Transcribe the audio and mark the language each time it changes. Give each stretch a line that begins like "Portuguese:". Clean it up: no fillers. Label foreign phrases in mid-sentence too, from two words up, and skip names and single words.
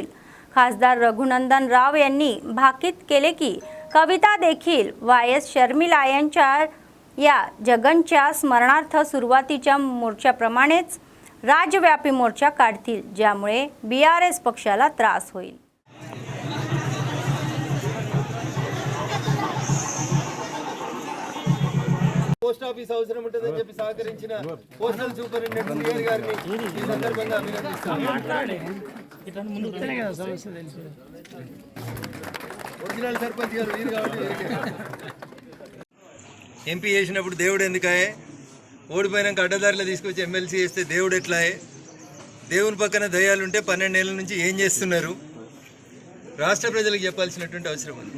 Marathi: खासदार रघुनंदन राव यांनी भाकीत केले की कविता देखील YS शर्मिला यांच्या या जगनच्या स्मरणार्थ सुरुवातीच्या मोर्चाप्रमाणेच राज्यव्यापी मोर्चा काढतील, ज्यामुळे BRS पक्षाला त्रास होईल।
English: post office
Telugu: అవసరం ఉంటుందని చెప్పి సహకరించిన
English: postal superintendent
Telugu: సిఆర్ గారిని ఈ సందర్భంగా అభినందిస్తున్నాను। ఒరిజినల్ సర్పంచ్ గారు వీరు కాబట్టి ఎంపీ చేసినప్పుడు దేవుడు ఎందుకాయే, ఓడిపోయినాక అడ్డదారిలో తీసుకొచ్చి MLC చేస్తే దేవుడు ఎట్లాయే, దేవుని పక్కన దయ్యాలుంటే 12 ఏళ్ల నుంచి ఏం చేస్తున్నారు, రాష్ట్ర ప్రజలకు చెప్పాల్సినటువంటి అవసరం ఉంది।